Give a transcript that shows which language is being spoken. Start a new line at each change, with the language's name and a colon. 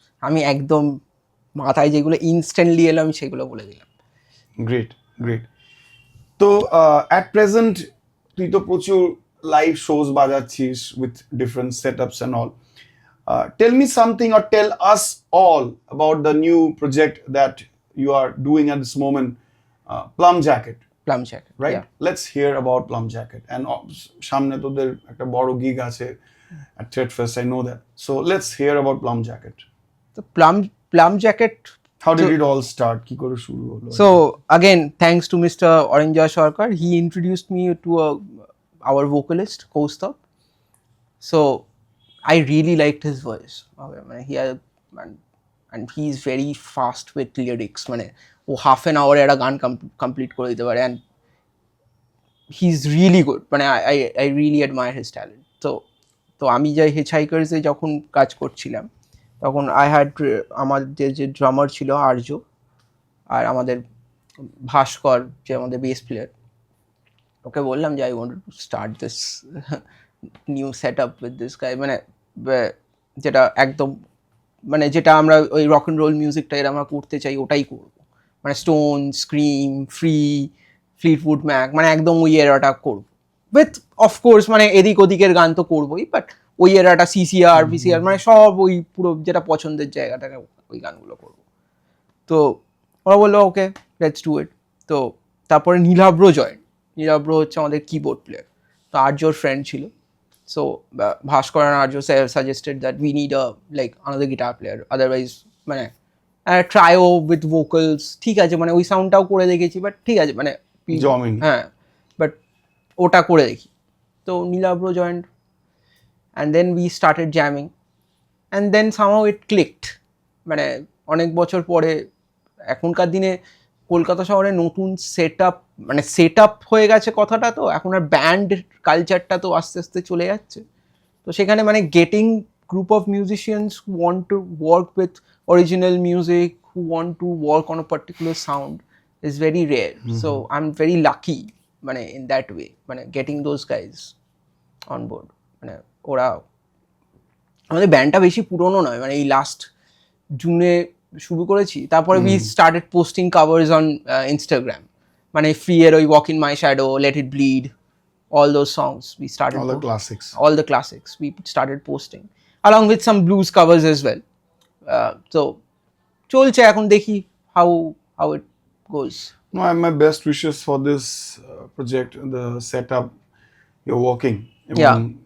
Bangla: আমি একদম মাথায় যেগুলো ইনস্ট্যান্টলি এলো আমি সেগুলো বলে দিলাম।
English: Great, great.
Bangla: তো
English: at present
Bangla: তুই তো প্রচুর live shows বাজাচ্ছিস
English: with different setups and all. Tell me something or tell us all about the new project that you are doing at this moment, Plum Jacket.
Bangla: Plum jacket,
English: Right? Let's hear about Plum Jacket. And
Bangla: সামনে তোদের একটা বড় gig আছে
English: at Thread Fest, I know that. So let's hear about Plum Jacket.
Bangla: তো plum jacket,
English: How did it all start?
Bangla: কি করে শুরু হলো?
English: so again thanks to Mr. Oranjoy Sarkar, he introduced me to our vocalist Kaustubh. So I really liked his voice. Okay, মানে he had, and he is very fast with lyrics, মানে
Bangla: ও half an আওয়ারে একটা গান complete করে দিতে পারে,
English: and he's really good, মানে I really admire his talent.
Bangla: তো আমি যে হিচহাইকার্সে যখন কাজ করছিলাম তখন আই হ্যাড আমাদের যে ড্রামার ছিল আর্য, আর আমাদের ভাস্কর যে আমাদের বেস প্লেয়ার, ওকে বললাম যে
English: I want to start this new set up with this guy,
Bangla: মানে যেটা একদম মানে যেটা আমরা ওই রক অ্যান্ড রোল মিউজিকটা এর আমরা করতে চাই ওটাই করবো, মানে স্টোন, স্ক্রিম, ফ্লিটউড ম্যাক, মানে একদম ওই এরাটা করবো উইথ অফকোর্স মানে এদিক ওদিকের গান তো করবোই, বাট ওই এরাটা সিসিআর ভিসিআর মানে সব ওই পুরো যেটা পছন্দের জায়গাটাকে ওই গানগুলো করবো। তো ওরা বললো
English: Okay let's do it.
Bangla: তো তারপরে নীলাব্র হচ্ছে আমাদের কিবোর্ড প্লেয়ার, তো আর্যর ফ্রেন্ড ছিল।
English: so Bhaskar and Arjo suggested that we need like another guitar player, otherwise মানে trio with vocals,
Bangla: ঠিক আছে মানে ওই সাউন্ডটাও করে দেখেছি,
English: But ঠিক আছে মানে জমিনি।
Bangla: হ্যাঁ, বাট ওটা করে দেখি।
English: তো Nilabra joined and then we started jamming and then somehow it clicked.
Bangla: মানে অনেক বছর পরে এখনকার দিনে কলকাতা শহরে নতুন সেট আপ হয়ে গেছে কথাটা, তো এখন আর ব্যান্ড কালচারটা তো আস্তে আস্তে চলে যাচ্ছে। তো সেখানে মানে
English: Getting group of musicians who want to work with original music, who want to work on a particular sound is very rare. So I am very lucky মানে in that way, মানে getting those guys on board.
Bangla: মানে ওরা আমাদের ব্যান্ডটা বেশি পুরনো নয়, মানে এই লাস্ট জুনে শুরু করেছি, তারপরে
English: we started posting covers on Instagram,
Bangla: মানে ফ্রি এর ওই walk in my shadow, let it bleed,
English: all those songs we started All the classics. all the classics we started posting along with some blues covers as well. So
Bangla: cholche ekhon dekhi
English: how it goes. No, I have my best wishes for this project, the setup you're working. Yeah.